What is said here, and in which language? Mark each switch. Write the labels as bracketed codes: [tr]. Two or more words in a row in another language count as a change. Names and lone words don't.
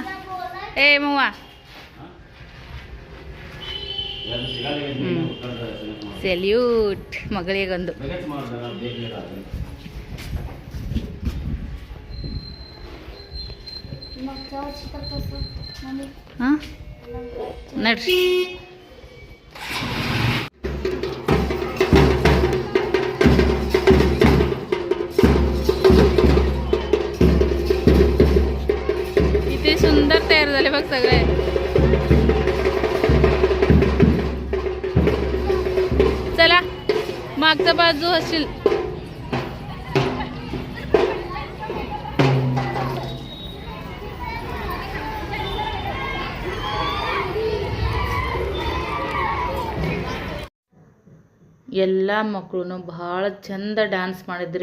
[kn] ಏ ಮವ್ವ, ಸೆಲ್ಯೂಟ್ ಮಗಳಿಗೊಂದು. ಹಾಂ ನಡ್ರಿ. [hi] इतनी सुंदर [mr] तयार झाले बघ सगळे. चला मागचा बाजू हसील. [kn] ಎಲ್ಲ ಮಕ್ಕಳು ಭಾಳ ಚಂದ ಡ್ಯಾನ್ಸ್ ಮಾಡಿದ್ರಿ.